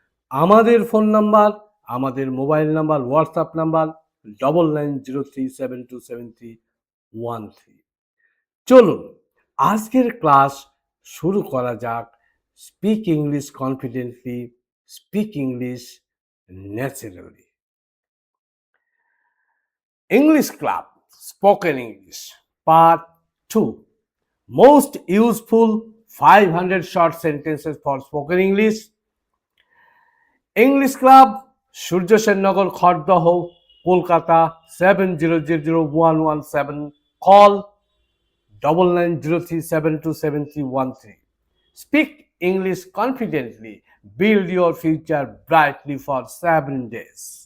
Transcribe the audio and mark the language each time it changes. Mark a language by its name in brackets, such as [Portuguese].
[Bangla] আমাদের phone number, আমাদের mobile number, WhatsApp number 9903727313। চলুন আজকের ক্লাস শুরু করা যাক। [English] Speak English confidently, speak English naturally. English club spoken English part 2, most useful 500 short sentences for spoken English. English club, Surya Sennagar, Khardah, Kolkata 700117। Call 9903727313। Speak English confidently. Build your future brightly for 7 days.